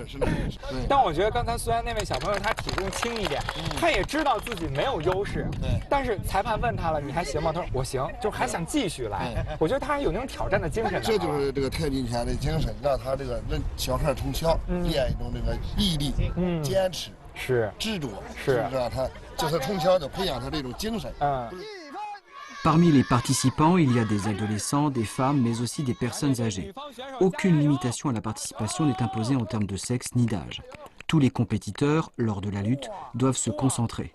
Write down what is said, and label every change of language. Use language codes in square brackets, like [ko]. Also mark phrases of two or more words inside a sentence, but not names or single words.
[zh] 但我觉得刚才虽然那位小朋友他体重轻一点，他也知道自己没有优势，但是裁判问他了，你还行吗？他说我行，就还想继续来。我觉得他还有那种挑战的精神。这就是这个太极拳的精神，让他这个小孩从小练一种这个毅力、坚持、执着，是让他就是从小就培养他这种精神。 [fr] Parmi les participants, il y a des adolescents, des femmes, mais aussi des personnes âgées. Aucune limitation à la participation n'est imposée en termes de sexe ni d'âge. Tous les compétiteurs, lors de la lutte, doivent se concentrer.